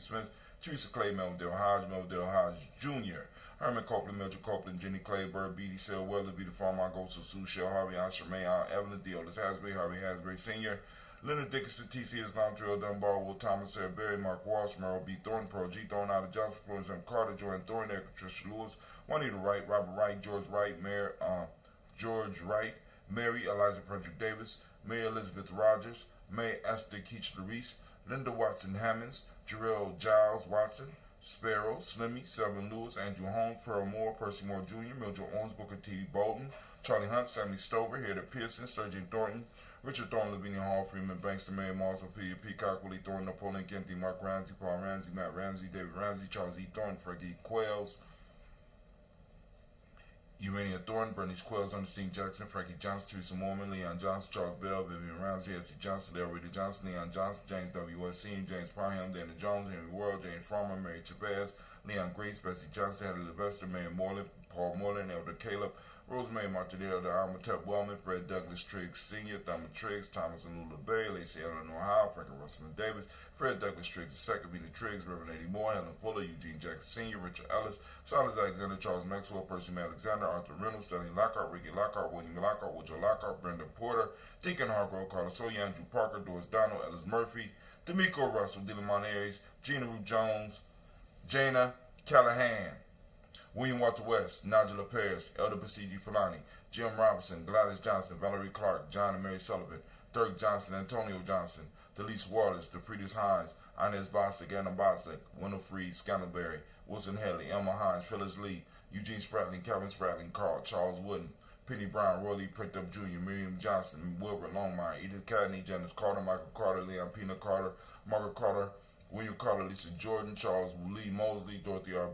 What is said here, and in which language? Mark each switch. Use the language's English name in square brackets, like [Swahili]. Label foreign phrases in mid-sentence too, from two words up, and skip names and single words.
[English] Smith, Teresa Clay, Melville Hodge Jr., Herman Copeland, Mildred Copeland, Jenny Clay, Bird, Beatty, Sel Weller, Beatty Farmer, Goso, Sue Shell, Harvey, Asher May, Evelyn, Deolis Hasbury, Harvey Hasbury Sr., Leonard Dickinson, T.C. Islam, Trail Dunbar, Will Thomas, Sarah Berry, Mark Walsh, Merrill B. Thornton, Pearl G. Thorne, Ida Johnson, Florence M. Carter, Joanne Thorne, Erica Tricia Lewis, Juanita Wright, Robert Wright, George Wright, George Wright, Mary Eliza Frederick Davis, Mary Elizabeth Rogers, May Esther Keach-Larice, Linda Watson Hammonds, Jarrell Giles Watson, Sparrow, Slimmy, Selvin Lewis, Andrew Holmes, Pearl Moore, Percy Moore Jr., Mildred Owens, Booker T. Bolton, Charlie Hunt, Sammy Stover, Harriet Pearson, Sturgeon Thornton, Richard Thorne, Lavinia Hall, Freeman Banks, Mary Moss, Ophelia Peacock, Willie Thorne, Napoleon Kennedy, Mark Ramsey, Paul Ramsey, Matt Ramsey, David Ramsey, Charles E. Thorne, Frankie Quails, Urania Thornton, Bernice Quells, Ernestine Jackson, Frankie Johnson, Teresa Mormon, Leon Johnson, Charles Bell, Vivian Ramsey, S.C. Johnson, Del Rita Johnson, Leon Johnson, James W. S. Senior, James Parham, Dana Jones, Henry World, James Farmer, Mary Chavez, Leon Grace, Bessie Johnson, Heather Levester, Mary Moreland, Paul Moreland, Elder Caleb, Rosemary Martinelli, Elder Almatep Wellman, Fred Douglas Triggs Sr., Thurman Triggs, Thomas and Lula Berry, Lacey Eleanor Howe, Frankie Russell and Davis, Fred Douglas Triggs II, Vina Triggs, Reverend Eddie Moore, Helen Fuller, Eugene Jackson Sr., Richard Ellis, Silas Alexander, Charles Maxwell, Percy Alexander, Arthur Reynolds, Stanley Lockhart, Ricky Lockhart, William Lockhart, Woodrow Lockhart, Brenda Porter, Deacon Hargrove, Carlos Soya, Andrew Parker, Doris Donald, Ellis Murphy, D'Amico Russell, Dylan Monares, Gina Rue Jones, Jana Callahan, William Walter West, Nigel Paris, Elder Basiji Fulani, Jim Robinson, Gladys Johnson, Valerie Clark, John and Mary Sullivan, Dirk Johnson, Antonio Johnson, Delise Waters, DeFriedis Hines, Inez Bostic, Anna Bostic, Wendell Freed, Scantleberry, Wilson Haley, Emma Hines, Phyllis Lee, Eugene Spratling, Calvin Spratling, Carl, Charles Wooden, Penny Brown, Roy Lee Printup Jr., Miriam Johnson, Wilbur Longmire, Edith Cadney, Janice Carter, Michael Carter, Leon Pina Carter, Margaret Carter, William Carter, Lisa Jordan, Charles Lee Mosley, Dorothy R.